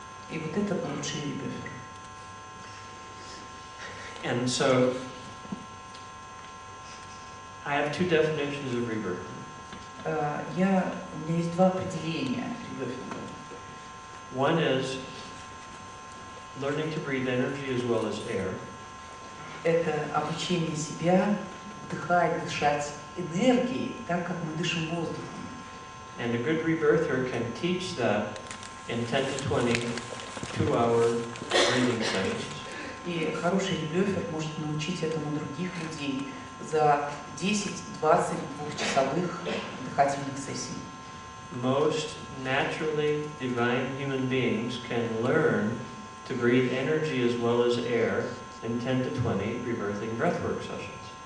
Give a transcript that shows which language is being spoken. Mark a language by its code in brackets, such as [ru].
[ru] И вот это лучший ребёфер. [en] And so, I have two definitions of rebirth. [ru] У меня есть два определения ребёфинга. [en] One is learning to breathe energy as well as air. [ru] Это обучение себя вдыхать, дышать энергией, так как мы дышим воздухом. [en] And a good rebirther can teach that in 10 to 20 2-hour breathing sessions. [ru] И хороший ребёфер может научить этому других людей за 10-20 двухчасовых дыхательных сессий. [en] Most naturally divine human beings can learn to breathe energy as well as air in 10 to 20 rebirthing breathwork sessions.